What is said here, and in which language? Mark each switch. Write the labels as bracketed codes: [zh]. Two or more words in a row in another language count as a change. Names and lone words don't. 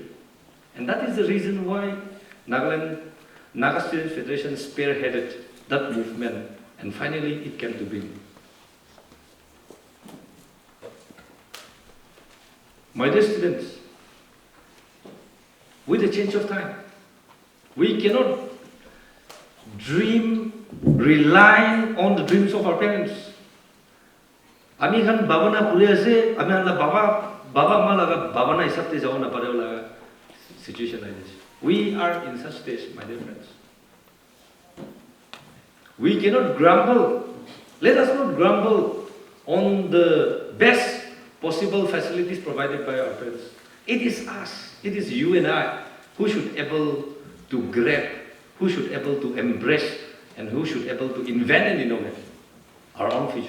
[en] And that is the reason why Naga Students Federation spearheaded that movement, and finally it came to be. My dear students, with the change of time, we cannot rely on the dreams of our parents. [nag] Ami kan baba na pule ase, ami la baba ma laga baba na hisab te jao na pare laga [en] situation like this. We are in such stage, my dear friends. We cannot grumble. Let us not grumble on the best possible facilities provided by our parents. It is us, it is you and I who should able to grab, who should able to embrace, and who should able to invent and innovate our own future.